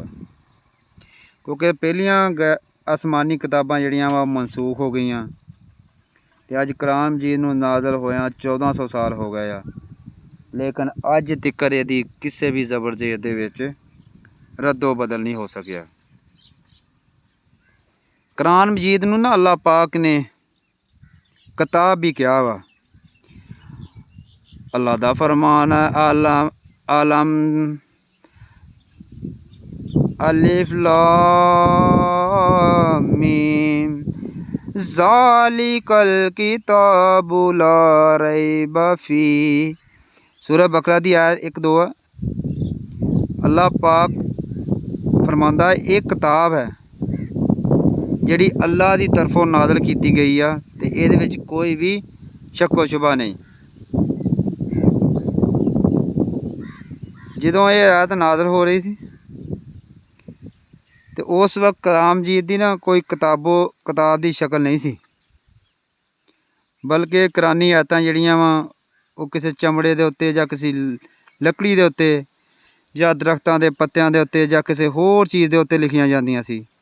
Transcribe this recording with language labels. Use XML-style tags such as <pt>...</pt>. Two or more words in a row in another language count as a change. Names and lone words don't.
<pa>ਕਿਉਂਕਿ ਪਹਿਲੀਆਂ ਆਸਮਾਨੀ ਕਿਤਾਬਾਂ ਜਿਹੜੀਆਂ ਵਾ ਮਨਸੂਖ਼ ਹੋ ਗਈਆਂ ਤਾਂ ਅੱਜ ਕੁਰਾਨ ਮਜੀਦ ਨੂੰ ਨਾਜ਼ਿਲ ਹੋਇਆ 1400 ਸਾਲ ਹੋ ਗਏ ਆ, ਲੇਕਿਨ ਅੱਜ ਤਿਕਰ ਯਦਿ ਕਿਸੀ ਭੀ ਜ਼ਬਰ ਜ਼ੇਰ ਦੇ ਵਿਚ ਰੱਦੋ ਬਦਲ ਨਹੀਂ ਹੋ ਸਕਿਆ। ਕੁਰਾਨ ਮਜੀਦ ਨੂੰ ਨਾ ਅੱਲਾਹ ਪਾਕ ਨੇ ਕਿਤਾਬ ਭੀ ਕਿਹਾ ਵਾ। ਅੱਲਾਹ ਦਾ ਫ਼ਰਮਾਨ ਹੈ</pa> <ar>الم ألف لام ميم ذلك الكتاب لا ريب فيه.</ar> <pa>ਸੂਰਹ ਬਕਰਾ ਦੀ ਆਇਤ 1-2 ਹੈ। ਅੱਲਾਹ ਪਾਕ ਫ਼ਰਮਾਂਦਾ ਇਕ ਕਿਤਾਬ ਹੈ ਜਿਹੜੀ ਅੱਲਾ ਦੀ ਤਰਫੋਂ ਨਾਜ਼ਲ ਕੀਤੀ ਗਈ ਆ ਤੇ ਇਹਦੇ ਵਿੱਚ ਕੋਈ ਵੀ ਸ਼ੱਕੋ ਸ਼ੁਬਾ ਨਹੀਂ। ਜਦੋਂ ਇਹ ਆਇਤ ਨਾਜ਼ਲ ਹੋ ਰਹੀ ਸੀ ਤੇ ਉਸ ਵਕਤ ਕਲਾਮ ਜੀ ਦੀ ਨਾ ਕੋਈ ਕਿਤਾਬ ਦੀ ਸ਼ਕਲ ਨਹੀਂ ਸੀ, ਬਲਕਿ ਕੁਰਾਨੀ ਆਇਤਾਂ ਜਿਹੜੀਆਂ ਵਾ ਉਹ ਕਿਸੇ ਚਮੜੇ ਦੇ ਉੱਤੇ ਜਾਂ ਕਿਸੇ ਲੱਕੜੀ ਦੇ ਉੱਤੇ ਜਾਂ ਦਰਖਤਾਂ ਦੇ ਪੱਤਿਆਂ ਦੇ ਉੱਤੇ ਜਾਂ ਕਿਸੇ ਹੋਰ ਚੀਜ਼ ਦੇ ਉੱਤੇ ਲਿਖੀਆਂ ਜਾਂਦੀਆਂ ਸੀ।</pa>